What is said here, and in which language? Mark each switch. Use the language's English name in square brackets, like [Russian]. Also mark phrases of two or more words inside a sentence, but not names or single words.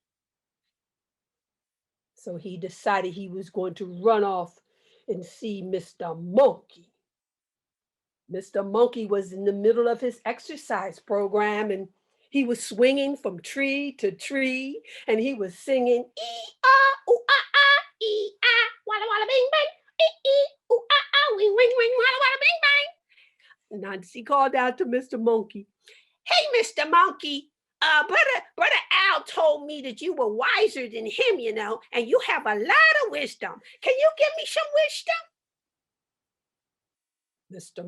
[English] So he decided he was going to run off and see Mr. Monkey. Mr. Monkey was in the middle of his exercise program, and he was swinging from tree to tree, and he was singing, ee-ah, ooh-ah-ah, ee-ah, walla walla bing bang, ee-ee, ooh-ah-ah, wing wing wing, walla walla bing bang. Nancy called out to Mr. Monkey, hey, Mr. Monkey, Brother Owl told me that you were wiser than him, you know, and you have a lot of wisdom. Can you give me some wisdom? Mr.